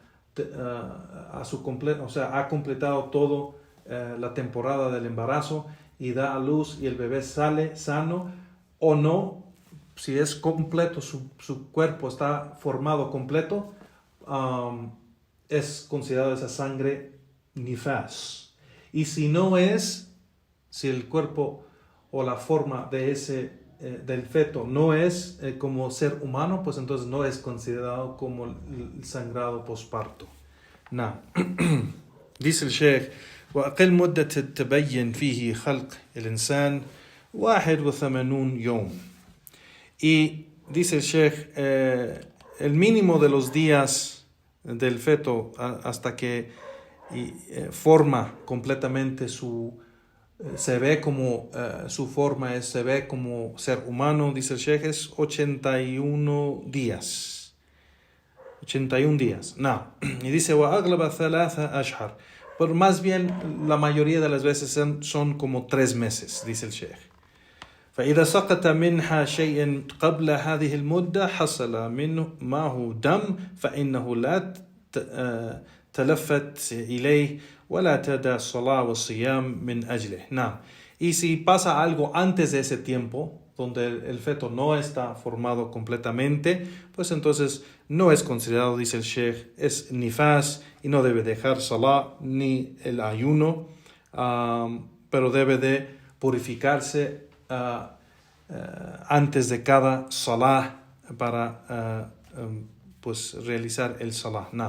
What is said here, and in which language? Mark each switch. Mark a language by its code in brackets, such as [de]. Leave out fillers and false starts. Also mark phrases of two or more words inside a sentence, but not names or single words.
[es] completo, o sea, ha completado todo la temporada del embarazo, y da a luz y el bebé sale sano o no, si es completo, su cuerpo está formado completo, es considerado esa sangre nifas. Y si no es, si el cuerpo o la forma de del feto no es como ser humano, pues entonces no es considerado como el sangrado posparto. [ar] نعم. [es] dice el Sheikh [ar] وأقل مدة تبين فيه خلق الإنسان 81 يوم. [es] Y dice el Sheikh, el mínimo de los días del feto hasta que forma completamente se ve como su forma se ve como ser humano, dice el Sheikh, es 81 días. 81 días. No. Y dice, [ar] وَأَغْلَبَ 3 أشهر. [es] Pero más bien, la mayoría de las veces son como 3 meses, dice el Sheikh. [ar] فإذا سقط منها شيء قبل هذه المدة حصل منه معه دم فإنه لا تلفت إليه ولا تدع الصلاة والصيام من أجله. نعم. [es] Y si pasa algo antes de ese tiempo, donde el feto no está formado completamente, pues entonces no es considerado, dice el Sheikh, es nifas y no debe dejar salah ni el ayuno, pero debe de purificarse antes de cada salah para pues realizar el salah.